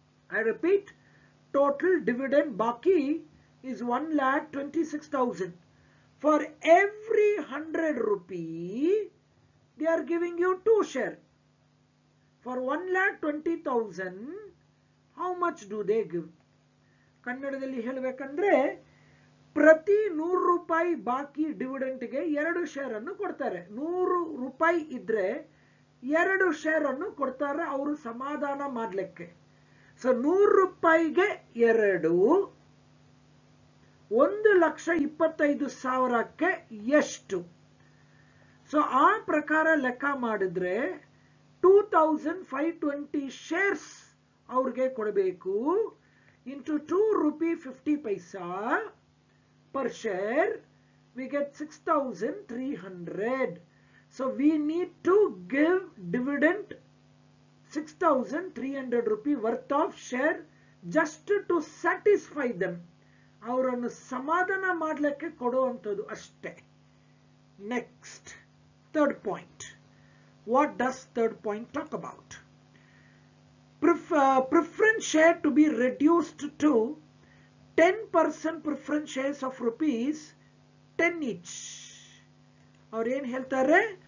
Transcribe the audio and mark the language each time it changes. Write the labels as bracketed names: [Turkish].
[English] I repeat, total dividend baki is 1,26,000. For every 100 rupee, they are giving you 2 shares. For 1,20,000, how much do they give? [Kannada] ಕನ್ನಡದಲ್ಲಿ ಹೇಳಬೇಕಂದ್ರೆ ಪ್ರತಿ 100 ರೂಪಾಯಿ ಬಾಕಿ ಡಿವಿಡೆಂಟ್ಗೆ 2 share ಅನ್ನು ಕೊಡ್ತಾರೆ. 100 ರೂಪಾಯಿ ಇದ್ರೆ 2 ಶೇರ್ ಅನ್ನು ಕೊಡ್ತಾರೆ ಅವರು ಸಮಾಧಾನ ಮಾಡ್ಲಿಕ್ಕೆ. ಸೊ 100 ರೂಪಾಯಿಗೆ 2, 1,25,000ಕ್ಕೆ ಎಷ್ಟು? ಸೊ ಆ ಪ್ರಕಾರ ಲೆಕ್ಕ ಮಾಡಿದ್ರೆ 2,520 shares ಅವ್ರಿಗೆ ಕೊಡಬೇಕು. [English] Into 2 rupee 50 paisa per share, we get 6,300. So we need to give dividend 6,300 rupee worth of share just to satisfy them. [Kannada] ಅವರನ್ನು ಸಮಾಧಾನ ಮಾಡಲಿಕ್ಕೆ ಕೊಡುವಂಥದ್ದು ಅಷ್ಟೇ. [English] Next, third point. What does third point talk about? Preference share to be reduced to 10% preference shares of rupees 10 each. Or [Kannada] ಏನು ಹೇಳ್ತಾರೆ?